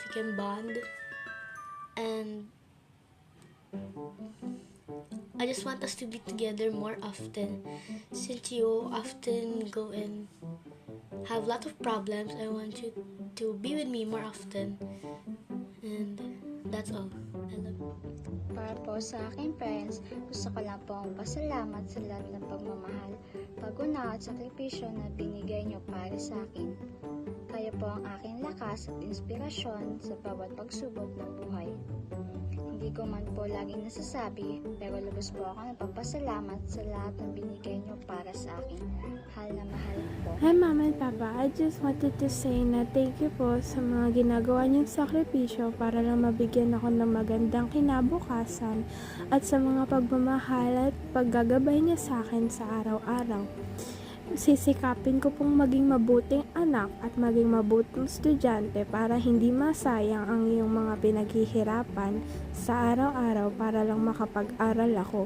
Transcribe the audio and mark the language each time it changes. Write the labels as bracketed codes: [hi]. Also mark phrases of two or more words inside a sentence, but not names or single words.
[en] We can bond, and I just want us to be together more often. Since you often go and have lots of problems, I want you to be with me more often. And that's all. I love you. [tl] Para po sa aking parents, gusto ko lang po ang pasalamat sa lahat ng pagmamahal, pag-unawa at sakripisyo na binigay niyo para sa akin. Kayo po ang aking lakas at inspirasyon sa bawat pagsubok ng buhay. Hindi ko man po laging nasasabi, pero lubos po ako nagpapasalamat sa lahat ng binigay niyo para sa akin. Mahal na mahal po. [en] Hi Mama and Papa, I just wanted to say [tl] na [en] thank you [tl] po sa mga ginagawa niyong sakripisyo para lang mabigyan ako ng magandang kinabukasan at sa mga pagmamahal at paggagabay niya sa akin sa araw-araw. Sisikapin ko pong maging mabuting anak at maging mabuting estudyante para hindi masayang ang iyong mga pinaghihirapan sa araw-araw para lang makapag-aral ako.